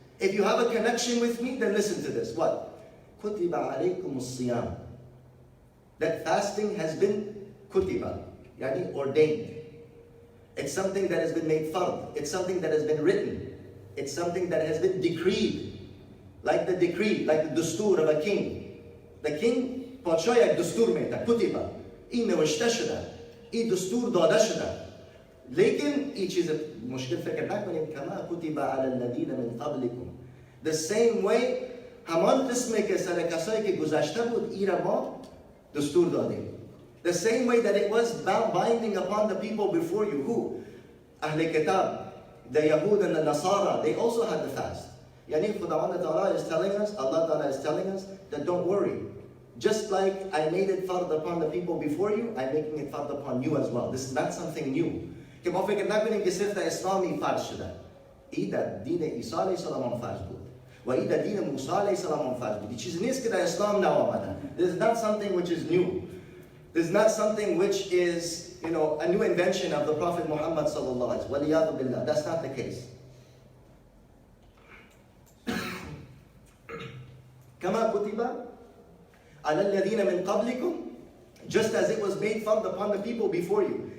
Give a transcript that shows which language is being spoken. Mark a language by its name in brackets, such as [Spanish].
[English] If you have a connection with me, then listen to this. What? [Arabic] Kutiba alaykum as-siyam. [English] That fasting has been kutiba, yani ordained. It's something that has been made fard. It's something that has been written. It's something that has been decreed. Like the decree, like the dustur of a king. The king, [Persian] پادشاه یک دستور میده، کتیبه. این نوشته شده. این دستور داده شده. لیکن این چیز مشکل فکر نکنیم [Arabic] کما کتیبه علی الذین من قبلکم. [English] The same way [Persian] همان قسمی که سر کسایی که گذشته بود ایرا ما دستور دادیم. [English] The same way that it was binding upon the people before you. Who? Ahl Kitab, the Yahud and the Nasara, they also had the fast. Yani Khudawanda Ta'ala is telling us, Allah Ta'ala is telling us that don't worry. Just like I made it fard upon the people before you, I'm making it fard upon you as well. This is not something new. [Persian] که ما فکر نکنیم که صرف در اسلامی فرض شده. این در دین عیسی علیه السلام فرض بود. و این در دین موسی علیه السلام فرض بود. این چیزی نیست که در اسلام نیامده. [English] This is not something which is new. This is not something which is, a new invention of the Prophet Muhammad sallallahu alaihi wasallam. Billah. That's not the case. [Arabic] كما كتب على الذين من قبلكم, [English] just as it was made fard upon the people before you.